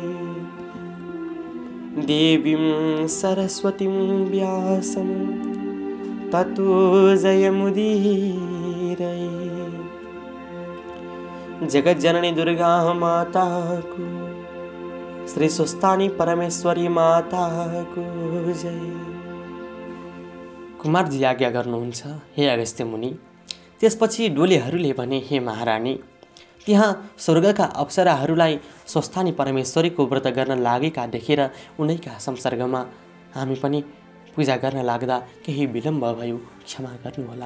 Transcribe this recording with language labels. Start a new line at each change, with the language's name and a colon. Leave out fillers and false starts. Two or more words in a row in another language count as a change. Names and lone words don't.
Sanskrit: देवीं सरस्वतीं व्यासं ततो जयमुदीरये।
Nepali: जगत जननी दुर्गा माता को, श्री स्वस्थानी परमेश्वरी माता को जय। कुमारजी आज्ञा गर्नुहुन्छ हे अगस्त्य मुनि। त्यसपछि डोलेहरूले भने हे महारानी, त्यहाँ स्वर्गका अप्सराहरूलाई स्वस्थानी परमेश्वरीको व्रत गर्न लागेका देखेर उनैका संसर्गमा हामी पनि पूजा गर्न लाग्दा केही विलम्ब भयो, क्षमा गर्नुहोला।